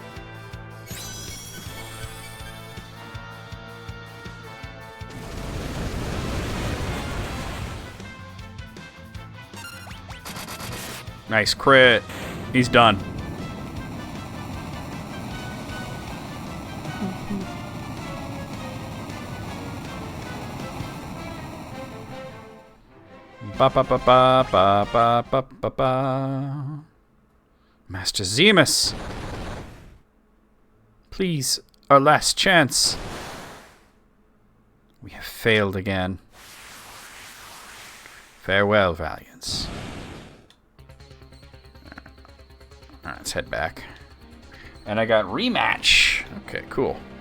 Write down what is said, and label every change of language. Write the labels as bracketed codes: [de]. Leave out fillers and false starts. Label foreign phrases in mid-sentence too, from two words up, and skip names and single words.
[en] Nice crit. He's done. Ba ba ba ba ba ba ba ba ba. Master Zemus, please, our last chance. We have failed again. Farewell, Valiants. Alright, let's head back. And I got rematch. Okay, cool.